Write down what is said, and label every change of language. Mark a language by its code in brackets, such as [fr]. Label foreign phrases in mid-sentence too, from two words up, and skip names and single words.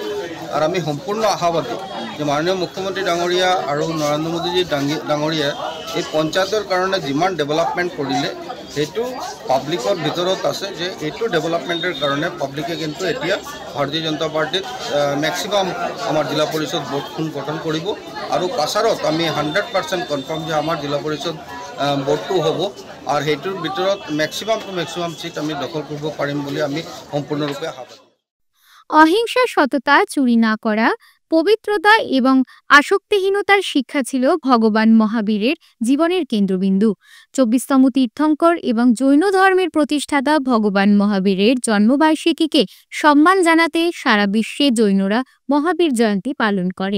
[as] আৰু আমি সম্পূৰ্ণ আশাবাদী যে মাননীয় মুখ্যমন্ত্ৰী ডাঙৰীয়া আৰু নৰেন্দ্ৰ মোদীজী ডাঙৰীয়াই এই পঞ্চায়তৰ কাৰণে যিমান ডেভেলপমেণ্ট কৰিলে সেইটো পাব্লিকৰ ভিতৰত আছে, যে এইটো ডেভেলপমেণ্টৰ কাৰণে পাব্লিকে কিন্তু এতিয়া ভাৰতীয় জনতা পাৰ্টিত মেক্সিমাম আমাৰ জিলা পৰিষদ বোৰ্ডখন গঠন কৰিব। আৰু কাছাৰত আমি 100% কনফাৰ্ম যে আমাৰ জিলা পৰিষদ বোৰ্ডটো হ'ব, আৰু সেইটোৰ ভিতৰত [en] maximum seat [as] আমি দখল কৰিব পাৰিম বুলি আমি সম্পূৰ্ণৰূপে আশাবাদী। [bn] অহিংসা, সততা, চুরি না করা, পবিত্রতা এবং আসক্তিহীনতার শিক্ষা ছিল ভগবান মহাবীরের জীবনের কেন্দ্রবিন্দু। 24তম তীর্থঙ্কর এবং জৈন ধর্মের প্রতিষ্ঠাতা ভগবান মহাবীরের জন্মবার্ষিকীকে সম্মান জানাতে সারা বিশ্বে জৈনরা মহাবীর জয়ন্তী পালন করে।